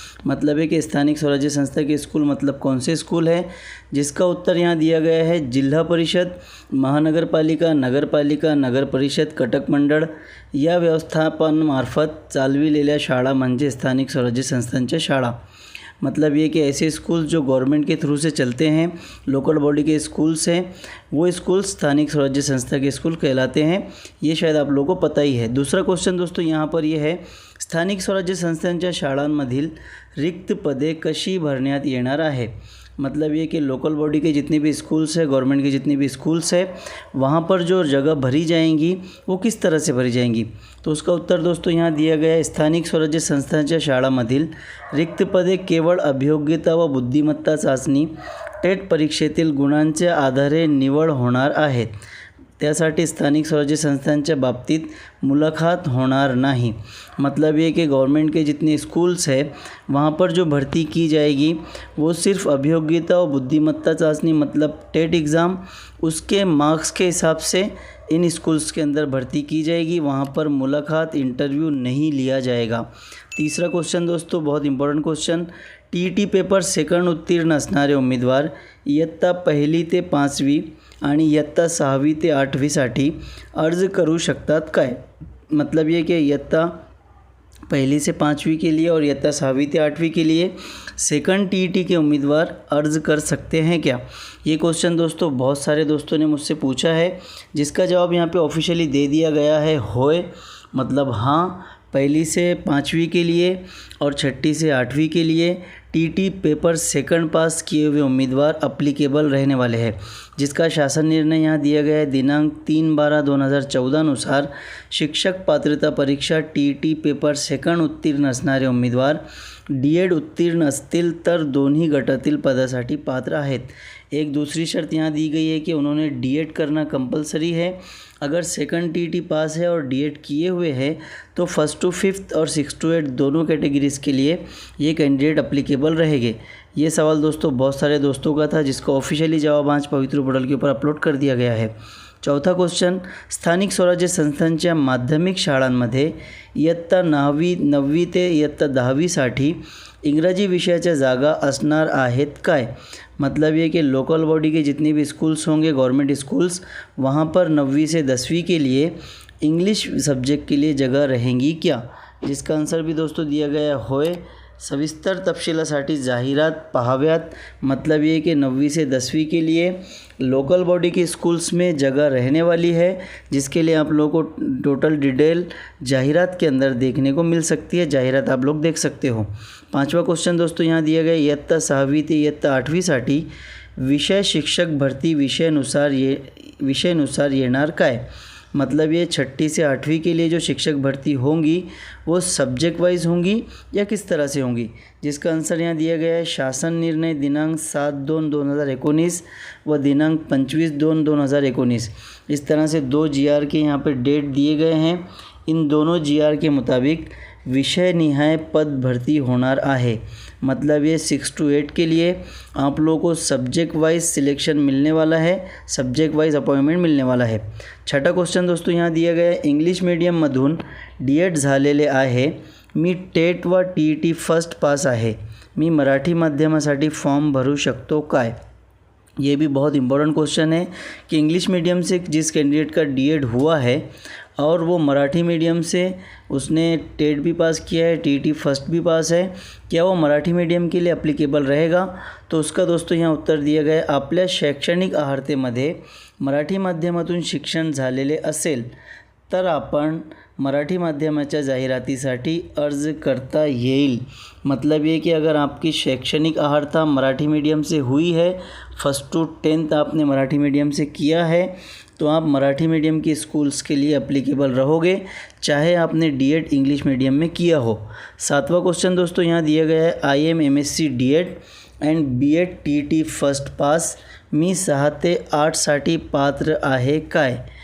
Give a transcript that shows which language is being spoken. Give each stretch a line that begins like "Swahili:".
Hindi: मतलब है कि स्थानिक स्वराज्य संस्था के स्कूल मतलब कौन से स्कूल है, जिसका उत्तर यहाँ दिया गया है
Marathi: जिल्हा परिषद, महानगर पालिका, नगर पालिका, नगर परिषद, कटक मंडळ या व्यवस्थापनामार्फत चालविलेल्या शाळा म्हणजे स्थानिक स्वराज्य संस्थांच्या शाळा।
Hindi: मतलब ये कि ऐसे स्कूल जो गवर्नमेंट के थ्रू से चलते हैं, लोकल बॉडी के स्कूल्स हैं, वो स्कूल स्थानिक स्वराज्य संस्था के स्कूल कहलाते हैं। ये शायद आप लोगों को पता ही है। दूसरा क्वेश्चन दोस्तों यहाँ पर ये है
Marathi: स्थानिक स्वराज्य संस्थांच्या शाळांमधील रिक्त पदे कशी भरण्यात येणार आहे।
Hindi: मतलब ये कि लोकल बॉडी के जितने भी स्कूल्स हैं, गवर्नमेंट के जितने भी स्कूल्स हैं, वहाँ पर जो जगह भरी जाएंगी वो किस तरह से भरी जाएंगी। तो उसका उत्तर दोस्तों यहाँ दिया गया है
Marathi: स्थानिक स्वराज्य संस्थांच्या शाळांमधील रिक्त पदे केवळ अभियोग्यता व बुद्धिमत्ता चाचणी टेट परीक्षेतील गुणांच्या आधारे निवड होणार आहेत। त्यासाठी स्थानिक स्वराज्य संस्थांच्या बाबतीत मुलाकात होणार नहीं।
Hindi: मतलब ये कि गवर्नमेंट के जितने स्कूल्स हैं वहाँ पर जो भर्ती की जाएगी वो सिर्फ अभियोग्यता और बुद्धिमत्ता चाचनी मतलब टेट एग्ज़ाम उसके मार्क्स के हिसाब से इन स्कूल्स के अंदर भर्ती की जाएगी। वहाँ पर मुलाकात इंटरव्यू नहीं लिया जाएगा। तीसरा क्वेश्चन दोस्तों बहुत important question,
Marathi: TET paper second उत्तीर्ण असणारे उमेदवार इयत्ता 1ली ते 5वी आणि इयत्ता 6वी ते 8वीसाठी अर्ज करू शकतात काय।
Hindi: मतलब ये कि इयत्ता 1ली से 5वीं के लिए और इयत्ता 6वीं से 8वीं के लिए सेकंड टीईटी के उम्मीदवार अर्ज कर सकते हैं क्या। ये क्वेश्चन दोस्तों बहुत सारे दोस्तों ने मुझसे पूछा है, जिसका जवाब यहाँ पे ऑफिशियली दे दिया गया है होय। मतलब हाँ, 1ली से 5वीं के लिए और 6ठी से 8वीं के लिए टीटी पेपर सेकंड पास किए हुए उम्मीदवार अप्लीकेबल रहने वाले हैं, जिसका शासन निर्णय यहाँ दिया गया है
Marathi: दिनांक 3/12/2014 अनुसार शिक्षक पात्रता परीक्षा टीईटी पेपर सेकंड उत्तीर्ण असणारे उमेदवार डीएड उत्तीर्ण असतील तर दोन्ही गटातील पदासाठी पात्र आहेत।
Hindi: एक दूसरी शर्त यहाँ दी गई है कि उन्होंने डीएड करना कंपलसरी है। अगर सेकंड टीईटी पास है और डीएड किए हुए हैं तो 1st to 5th और 6th to 8 दोनों कैटेगरीज़ के लिए ये कैंडिडेट अप्लीकेबल रहेंगे। ये सवाल दोस्तों बहुत सारे दोस्तों का था, जिसका ऑफिशियली जवाब आज पवित्र पोर्टल के ऊपर अपलोड कर दिया गया है। चौथा क्वेश्चन,
Marathi: स्थानिक स्वराज्य संस्थांच्या माध्यमिक शाळांमध्ये इयत्ता 9वी ते इयत्ता 10वीसाठी इंग्रजी विषयाच्या जागा असणार आहेत काय।
Hindi: मतलब ये कि लोकल बॉडी के जितने भी स्कूल्स होंगे, गवर्नमेंट स्कूल्स, वहाँ पर 9वीं से 10वीं के लिए इंग्लिश सब्जेक्ट के लिए जगह रहेंगी क्या। जिसका आंसर भी दोस्तों दिया गया होय।
Marathi: सविस्तर तपशिलासाठी जाहिरात पाहाव्यात।
Hindi: मतलब ये कि 9वीं से 10वीं के लिए लोकल बॉडी की स्कूल्स में जगह रहने वाली है, जिसके लिए आप लोगों को टोटल डिटेल जाहिरात के अंदर देखने को मिल सकती है। जाहिरात आप लोग देख सकते हो। 5वां क्वेश्चन दोस्तों यहाँ दिया गया,
Marathi: इयत्ता 6वी ते इयत्ता 8वीसाठी विषय शिक्षक भरती विषयनुसार येणार काय।
Hindi: मतलब ये 6ठी से 8वीं के लिए जो शिक्षक भर्ती होंगी वो सब्जेक्ट वाइज होंगी या किस तरह से होंगी, जिसका आंसर यहाँ दिया गया है।
Marathi: शासन निर्णय दिनांक 7/2/2019 व दिनांक 25/2/2019,
Hindi: इस तरह से 2 GR के यहाँ पर डेट दिए गए हैं। इन दोनों GR के मुताबिक विषय निहाय पद भर्ती
Marathi: होणार आहे।
Hindi: मतलब ये 6 to 8 के लिए आप लोगों को सब्जेक्ट वाइज सिलेक्शन मिलने वाला है, सब्जेक्ट वाइज अपॉइंटमेंट मिलने वाला है। 6ठा क्वेश्चन दोस्तों यहाँ दिया गया है,
Marathi: इंग्लिश मीडियममधून D.Ed झालेले आहे, मी टेट व TET फर्स्ट पास आहे, मी मराठी माध्यमासाठी फॉर्म भरू शकतो काय।
Hindi: ये भी बहुत इम्पोर्टेंट क्वेश्चन है कि इंग्लिश मीडियम से जिस कैंडिडेट का D.Ed हुआ है और वो मराठी मीडियम से उसने टेट भी पास किया है, TET फर्स्ट भी पास है, क्या वो मराठी मीडियम के लिए अप्लिकेबल रहेगा। तो उसका दोस्तों यहाँ उत्तर दिया गया है,
Marathi: आपल्या शैक्षणिक आहारतेमध्ये मराठी माध्यमातून शिक्षण झालेले असेल तर आपण मराठी माध्यमाच्या जाहिरातीसाठी अर्ज करता येईल।
Hindi: मतलब ये कि अगर आपकी शैक्षणिक आहारता मराठी मीडियम से हुई है, 1st to 10th आपने मराठी मीडियम से किया है, तो आप मराठी मीडियम की स्कूल्स के लिए एप्लीकेबल रहोगे, चाहे आपने D.Ed इंग्लिश मीडियम में किया हो। 7वां क्वेश्चन दोस्तों यहाँ दिया गया है, IM MSc D.Ed and B.Ed TET first pass,
Marathi: मी 6 ते 8साठी पात्र आहे काय।